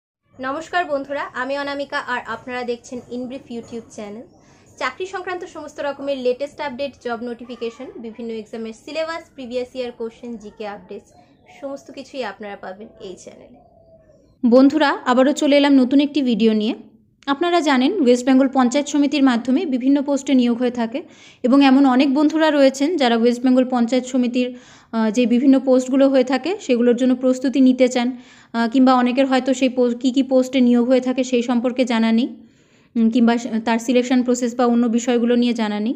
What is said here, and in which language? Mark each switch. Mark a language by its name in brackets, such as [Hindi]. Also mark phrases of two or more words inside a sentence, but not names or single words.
[Bangla] নমস্কার বন্ধুরা আমি অনামিকা আর আপনারা দেখছেন इनब्रिफ यूट्यूब चैनल। চাকরি সংক্রান্ত সমস্ত রকমের [English] latest update, job notification, [Bangla] বিভিন্ন এক্সামের সিলেবাস, [English] previous year question, GK updates [Bangla] সমস্ত কিছুই আপনারা পাবেন এই চ্যানেলে। বন্ধুরা আবারও চলে এলাম নতুন একটি ভিডিও নিয়ে। আপনারা জানেন ওয়েস্ট বেঙ্গল পঞ্চায়েত সমিতির মাধ্যমে বিভিন্ন পোস্টে নিয়োগ হয়ে থাকে এবং এমন অনেক বন্ধুরা রয়েছেন যারা ওয়েস্ট বেঙ্গল পঞ্চায়েত সমিতির যে বিভিন্ন পোস্টগুলো হয়ে থাকে সেগুলোর জন্য প্রস্তুতি নিতে চান, কিংবা অনেকের হয়তো সেই কী পোস্টে নিয়োগ হয়ে থাকে সেই সম্পর্কে জানা নেই, কিংবা তার [English] selection process [Bangla] বা অন্য বিষয়গুলো নিয়ে জানা নেই।